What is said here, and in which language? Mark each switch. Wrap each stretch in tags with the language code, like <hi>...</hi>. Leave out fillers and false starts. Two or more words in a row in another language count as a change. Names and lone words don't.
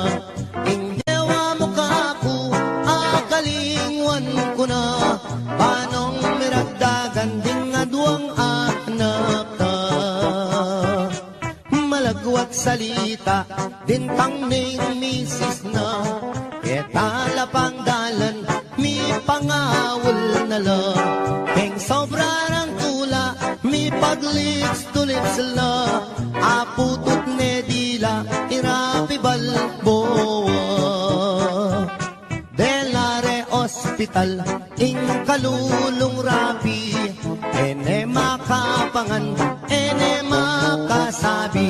<pam>Ing dewa mo kaku, akalingwan ko na, panong miragdagan ding aduang anak ka. Malagwat salita, dintang ning misis na, ketala pang dalan, mi pangawal na lang. Keng sobra ng tula, mi paglips</pam> <en>to lips</en> <pam>la, aputot ne dila, irapi balboa. Delare Hospital, ing kalulong rapi, ene makapangan, ene makasabi.</pam>